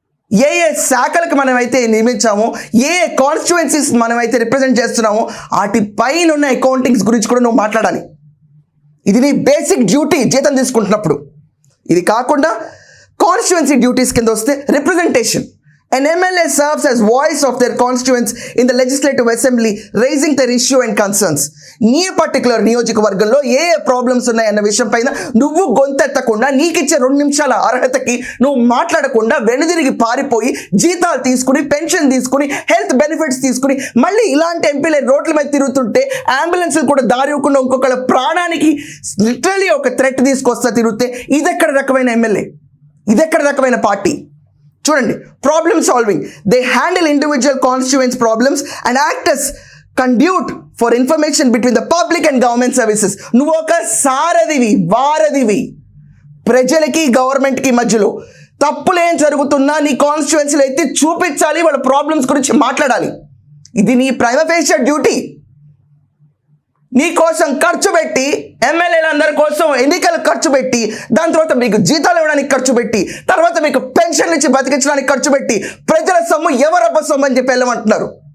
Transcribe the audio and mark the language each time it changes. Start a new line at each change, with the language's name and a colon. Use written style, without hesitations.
Telugu: ఏ ఏ శాఖలకు మనమైతే నియమించామో, ఏ ఏ కాన్స్టిట్యుయెన్సీస్ మనమైతే రిప్రజెంట్ చేస్తున్నామో వాటి పైన ఉన్న అకౌంటింగ్స్ గురించి కూడా నువ్వు మాట్లాడాలి. ఇది నీ బేసిక్ డ్యూటీ జీతం తీసుకుంటున్నప్పుడు. ఇది కాకుండా కాన్స్టిట్యుయెన్సీ డ్యూటీస్ కింద వస్తే representation.
English: An MLA serves as voice of their constituents in the legislative assembly, raising their issue and concerns.
Telugu: నీ పర్టికులర్ నియోజకవర్గంలో ఏ ఏ ప్రాబ్లమ్స్ ఉన్నాయన్న విషయం పైన నువ్వు గొంతెత్తకుండా, నీకిచ్చే 2 నిమిషాల అర్హతకి నువ్వు మాట్లాడకుండా వెనుదిరిగి పారిపోయి జీతాలు తీసుకుని, పెన్షన్ తీసుకుని, హెల్త్ బెనిఫిట్స్ తీసుకుని, మళ్ళీ ఇలాంటి ఎంపీలే రోడ్ల మీద తిరుగుతుంటే అంబులెన్స్లు కూడా దారి ఇవ్వకుండా ఇంకొకళ్ళ ప్రాణానికి లిటరలీ ఒక థ్రెట్ తీసుకొస్తా తిరిగితే ఇదెక్కడ రకమైన ఎమ్మెల్యే? ఇదెక్కడ రకమైన పార్టీ? చూడండి, problem solving.
English: They handle individual constituents problems and act as conduit for information between the public and government services.
Telugu: నువ్వు ఒక సారథివి, వారధివి. ప్రజలకి గవర్నమెంట్కి మధ్యలో తప్పులు ఏం జరుగుతున్నా నీ కాన్స్టిట్యుయెన్సీలో ఎత్తి చూపించాలి, వాళ్ళ ప్రాబ్లమ్స్ గురించి మాట్లాడాలి. ఇది నీ ప్రైమా ఫేషియల్ డ్యూటీ. నీ కోసం ఖర్చు పెట్టి, ఎమ్మెల్యేలందరి కోసం ఎన్నికలు ఖర్చు పెట్టి, దాని తర్వాత మీకు జీతాలు ఇవ్వడానికి ఖర్చు పెట్టి, తర్వాత మీకు పెన్షన్లు ఇచ్చి బతికించడానికి ఖర్చు పెట్టి, ప్రజల సొమ్ము ఎవరబ్బ సొమ్ము అని చెప్పి వెళ్ళమంటున్నారు.